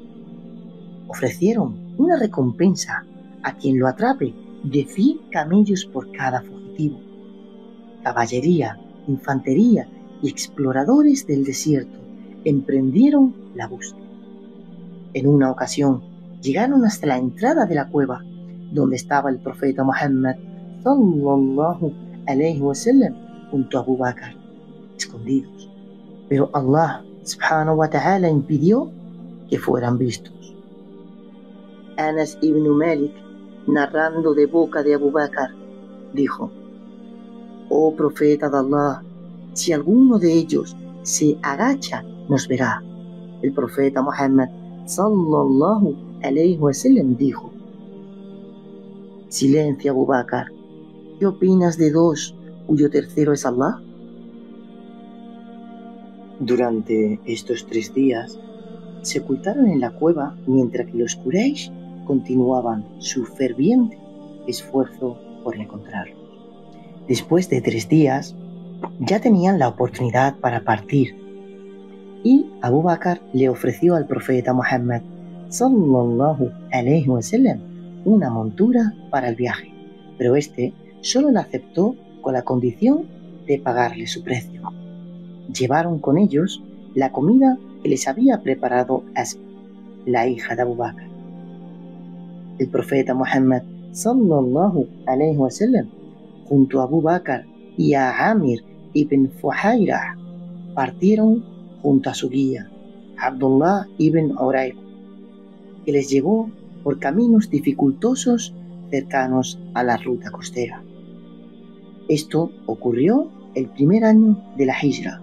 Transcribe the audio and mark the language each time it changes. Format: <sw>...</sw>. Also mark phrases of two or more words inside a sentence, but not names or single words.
<es>Ofrecieron una recompensa a quien lo atrape de 100 camellos por cada fugitivo. Caballería, infantería y exploradores del desierto emprendieron la búsqueda. En una ocasión llegaron hasta la entrada de la cueva donde estaba el profeta Muhammad</es> <ar>صلى الله عليه وسلم</ar> <es>junto a Abu Bakr, escondidos, pero</es> <ar>الله سبحانه وتعالى</ar> <es>impidió que fueran vistos. Anas ibn Malik, narrando de boca de Abu Bakr, dijo: «Oh profeta de Allah, si alguno de ellos se agacha, nos verá». El profeta Muhammad</es> <ar>صلى الله عليه وسلم</ar> <es>dijo: «Silencio, Abu Bakr, ¿qué opinas de 2 cuyo tercero es Allah?». Durante estos 3 días se ocultaron en la cueva mientras que los Quraysh continuaban su ferviente esfuerzo por encontrarlos. Después de 3 días ya tenían la oportunidad para partir y Abu Bakr le ofreció al profeta Muhammad</es> <ar>صلى الله عليه وسلم</ar> <es>una montura para el viaje, pero este solo la aceptó con la condición de pagarle su precio. Llevaron con ellos la comida que les había preparado Asma, la hija de Abu Bakr. El profeta Muhammad</es> <ar>صلى الله عليه وسلم</ar> <es>junto a Abu Bakr y a Amir ibn Fuhairah partieron junto a su guía, Abdullah ibn Urayq, que les llevó por caminos dificultosos cercanos a la ruta costera. Esto ocurrió el primer año de la Hijra.</es>